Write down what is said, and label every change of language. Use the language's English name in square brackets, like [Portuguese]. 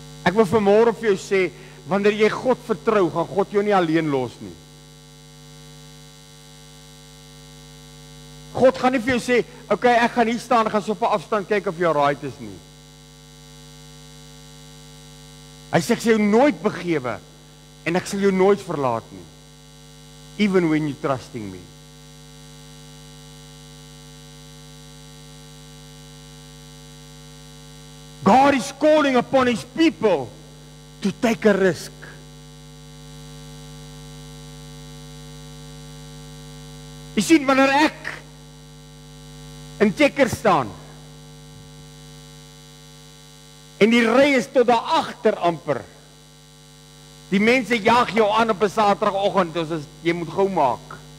[Afrikaans] Ek wil vanmôre vir jou sê, wanneer jy God vertrou, gaan God jou nie alleen los nie. God gaan nie vir jou sê, okay, ek gaan hier staan, gaan so op 'n afstand kyk of jy right is nie. Hy sê, ek sal jou nooit begewe, en ek sal jou nooit verlaat nie. [English] Even when you're trusting me. God is calling upon His people to take a risk. [Afrikaans] Jy sien, wanneer ek in Checker staan, en die ry is tot daar agter amper, die mense jaag jou aan op 'n Saterdagoggend, dus jy moet gou maak.